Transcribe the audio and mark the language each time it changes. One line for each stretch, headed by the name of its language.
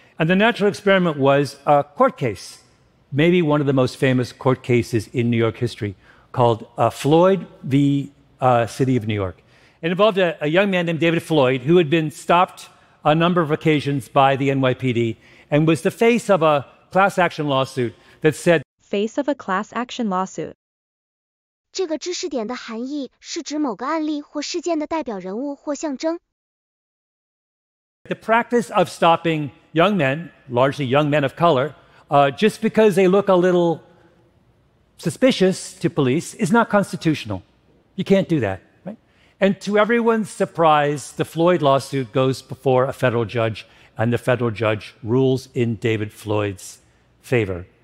English: And the natural experiment was a court case, maybe one of the most famous court cases in New York history, called Floyd v. City of New York. It involved a young man named David Floyd who had been stopped a number of occasions by the NYPD and was the face of a class action lawsuit that said, Face of a class action lawsuit.
Chinese: 这个知识点的含义是指某个案例或事件的代表人物或象征。
English: The practice of stopping young men, largely young men of color, just because they look a little suspicious to police is not constitutional. You can't do that, right? And to everyone's surprise, the Floyd lawsuit goes before a federal judge, and the federal judge rules in David Floyd's favor.